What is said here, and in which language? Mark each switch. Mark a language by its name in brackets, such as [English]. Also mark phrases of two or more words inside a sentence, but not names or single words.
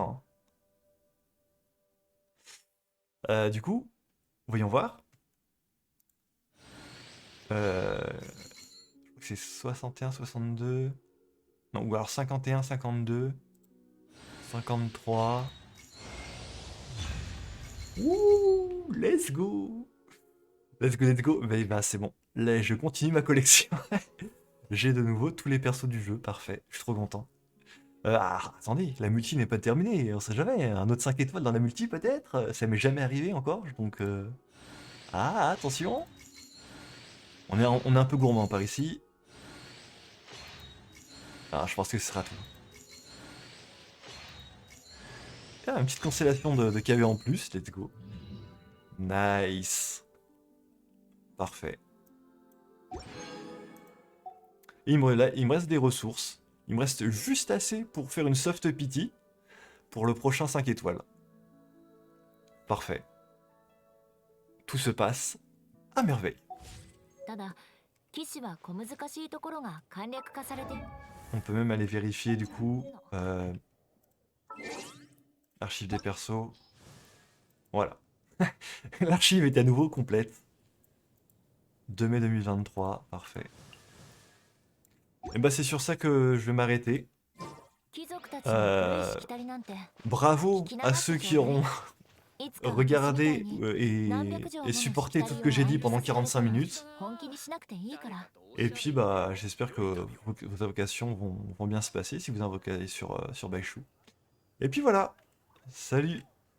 [French] Hein. Du coup, voyons voir. Je crois que c'est 61, 62... Non, ou alors 51, 52... 53... Ouh, [English] let's go! Let's go, let's go! [French] Bah c'est bon. Là, je continue ma collection. J'ai de nouveau tous les persos du jeu, parfait. Je suis trop content. Attendez, la multi n'est pas terminée, on sait jamais. Un autre 5 étoiles dans la multi peut-être? Ça m'est jamais arrivé encore, donc... Ah, attention! On est un peu gourmand par ici. Ah, je pense que ce sera tout. Ah, une petite constellation de KV en plus, [English] let's go. [French] Nice. Parfait. Et il me reste des ressources. Il me reste juste assez pour faire une [English] soft pity [French] pour le prochain 5 étoiles. Parfait. Tout se passe à merveille. [Japanese] ただ騎士は小難しいところが簡略化されて [French] On peut même aller vérifier du coup. Archive des persos. Voilà. L'archive est à nouveau complète. 2 mai 2023, parfait. Et bah c'est sur ça que je vais m'arrêter. [Japanese] 貴族たちの古い Euh, しきたりなんて [French] bravo à ceux qui auront [Japanese] いつか私みたい [French] regardé [Japanese] に何百 [French] et, [Japanese] 錠も [French] et [Japanese] のしき [French] supporté [Japanese] た [French] tout [Japanese] り [French] ce [Japanese] を [French] que j'ai [Japanese] 相 [French] dit [Japanese] 手 [French] pendant [Japanese] させるこ [French] 45 [Japanese] とは [French] minutes. [Japanese] 本気にしなくていいから [French] Et puis bah j'espère que vos invocations vont bien se passer si vous invoquez sur Baishu. Et puis voilà. Salut!